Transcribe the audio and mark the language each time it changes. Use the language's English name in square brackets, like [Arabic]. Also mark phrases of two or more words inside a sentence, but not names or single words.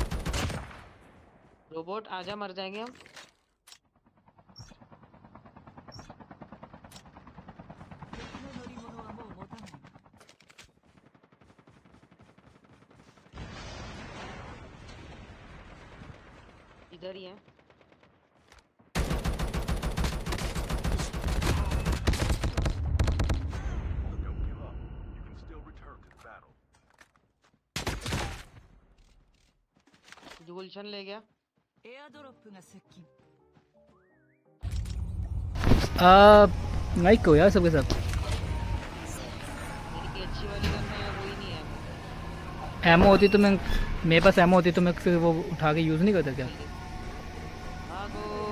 [Hindi] रोबोट आजा, मर जाएंगे हम। इधर ही है। [English] Don't give up. You can still return to the battle. [Hindi] गुलशन ले गया। [Japanese] エアドロップが接近 [Hindi] लाइक हो यार सबके सब। मेरी अच्छी वाली गन में वो ही नहीं है। एमओ होती तो मैं, मेरे पास एमओ होती तो मैं फिर वो उठा के यूज़ नहीं करता क्या? भागो